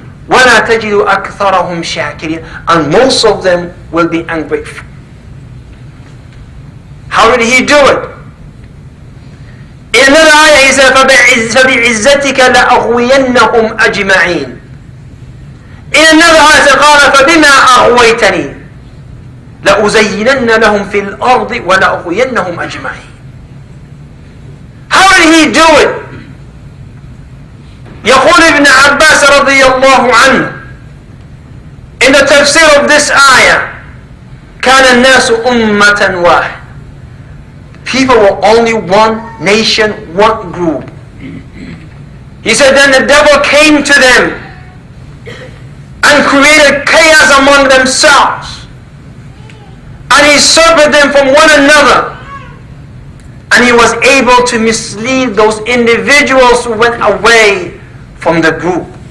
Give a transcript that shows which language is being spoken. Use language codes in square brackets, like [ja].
[ar] وَلَا تَجِدُ أَكْثَرَهُمْ شَاكِرِينَ. [en] And most of them will be ungrateful. How did he do it? In another ayah he said, [ar] فَبِعِزَّتِكَ لَأَغْوِيَنَّهُمْ أَجْمَعِينَ. [en] In another ayah he said, [ar] قَالَ فَبِمَا أَغْوَيْتَنِي لَأُزَيِّنَنَّ لَهُمْ فِي الْأَرْضِ وَلَأُغْوِيَنَّهُمْ أَجْمَعِينَ. [en] How did he do it? [ar] يقول ابن عباس رضي الله عنه [en] in the tafsir of this ayah, [ar] كان الناس أمة واحد. [en] People were only one nation, one group. He said then the devil came to them and created chaos among themselves, and he separated them from one another, and he was able to mislead those individuals who went away from the group.